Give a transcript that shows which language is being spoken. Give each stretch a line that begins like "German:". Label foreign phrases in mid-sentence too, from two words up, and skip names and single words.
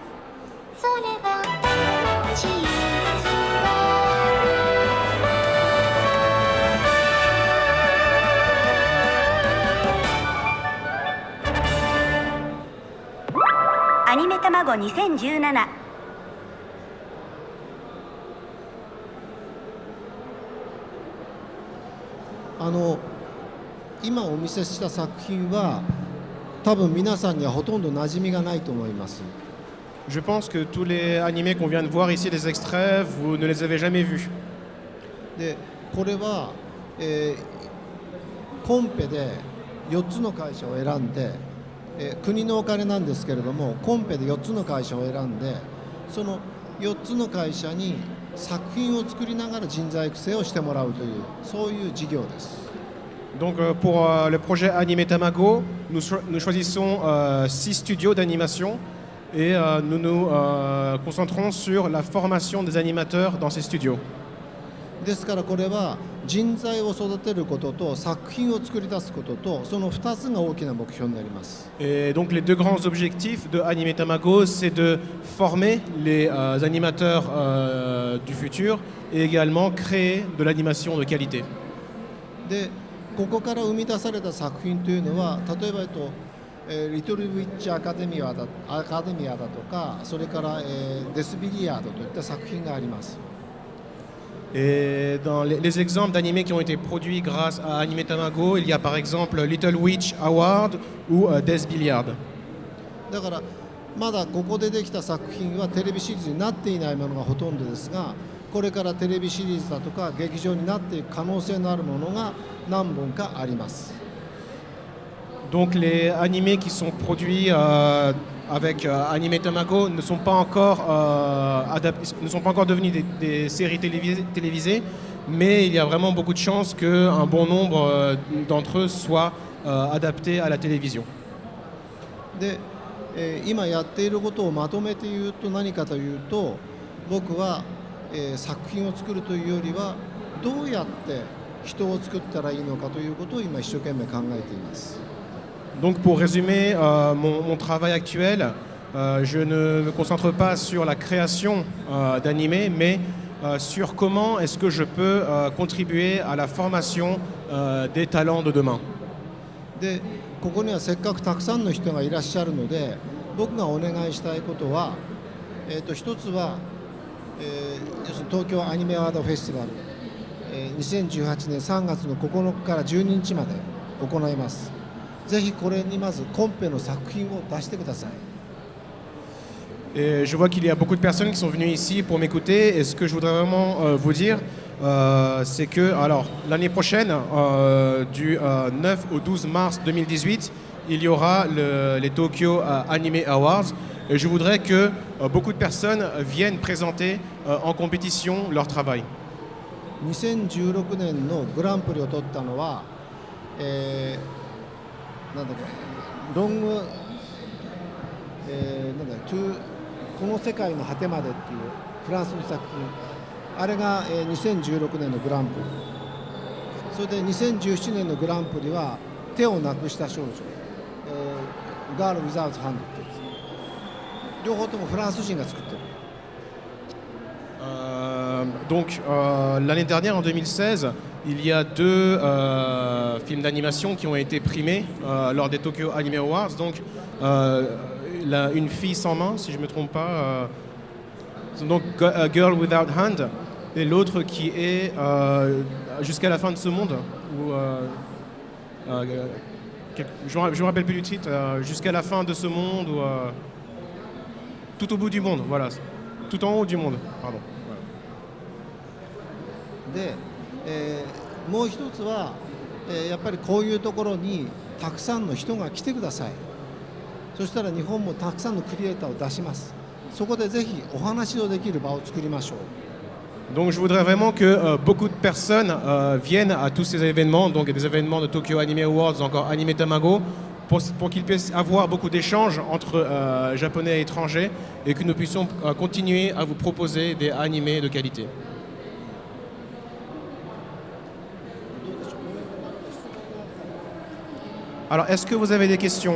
Japanese: それは楽しいアニメたまご2017。今お見せした作品は多分皆さんにはほとんど馴染みがないと思います。
French: Je pense que tous les animés qu'on vient de voir ici, les extraits, vous ne les avez jamais vus.
Japanese: でこれは、コンペで4つの会社を選んで、国のお金なんですけれどもコンペで4つの会社を選んでその4つの会社に作品を作りながら人材育成をしてもらうというそういう事業です。
French: Donc pour le projet Anime Tamago, nous choisissons 6 studios d'animation et nous nous concentrons sur la formation des animateurs dans ces studios.
Japanese: ですからこれは人材を育てることと作品を作り出すこととその2つが大きな目標になります。
French: Et donc les deux grands objectifs de Anime Tamago, c'est de former les animateurs du futur et également créer de l'animation de qualité.
Japanese: でここから生み出された作品というのは例えばリトルウィッチアカデミアだとかそれから、デスビリアードといった作品があります。
French: Et dans les exemples d'animés qui ont été produits grâce à Anime Tamago, il y a par exemple Little Witch Award ou Death Billiard.
Japanese: だからまだここでできた作品はテレビシリーズになっていないものがほとんどですがこれからテレビシリーズだとか劇場になっていく可能性のあるものが何本かあります。
French: Donc les animés qui sont produits avec Anime Tamago ne sont pas encore ne sont pas encore devenus des séries télévisées, mais il y a vraiment beaucoup de chances qu'un bon nombre d'entre eux soient adaptés à la télévision.
Japanese: で、今やっていることをまとめて言うと何かというと僕は、作品を作るというよりはどうやって人を作ったらいいのかということを今一生懸命考えています。
French: Donc pour résumer mon travail actuel, je ne me concentre pas sur la création d'animés, mais sur comment est-ce que je peux contribuer à la formation des talents de demain.
Japanese: でここにはせっかくたくさんの人がいらっしゃるので僕がお願いしたいことは、一つは、要するに東京アニメアワードフェスティバル、2018年3月の9日から12日まで行います。ぜひこれにまずコンペの作品を出してください。
French: Et je vois qu'il y a beaucoup de personnes qui sont venues ici pour m'écouter. Et ce que je voudrais vraiment vous dire, c'est que alors, l'année prochaine, du 9 au 12 mars 2018, il y aura les Tokyo Anime Awards. Et je voudrais que beaucoup de personnes viennent présenter en compétition leur travail.
Japanese: 2016 年のグランプリを取ったのは、なんだっけロング、なんだトゥこの世界の果てまでっていうフランスの作品あれが、2016年のグランプリそれで2017年のグランプリは手をなくした少女、ガール・ウィザーズ・ハンドってやつ両方ともフランス人が作ってる。
French: Donc l'année dernière, en 2016, il y a deux films d'animation qui ont été primés lors des Tokyo Anime Awards. Donc Une fille sans main, si je ne me trompe pas, donc A Girl Without Hand, et l'autre qui est Jusqu'à la fin de ce monde, ou, je ne me rappelle plus du titre, Jusqu'à la fin de ce monde, ou Tout au bout du monde, voilà, tout en haut du monde, pardon.
Japanese: で、もう一つは、やっぱりこういうところにたくさんの人が来てください。そしたら日本もたくさんのクリエイターを出します。そこでぜひお話をできる場を作りましょう。
French: Donc je voudrais vraiment que beaucoup de personnes viennent à tous ces événements, donc des événements de Tokyo Anime Awards, encore Anime Tamago, pour qu'ils puissent avoir beaucoup d'échanges entre japonais et étrangers et que nous puissions continuer à vous proposer des animés de qualité. Alors, est-ce que vous avez des questions?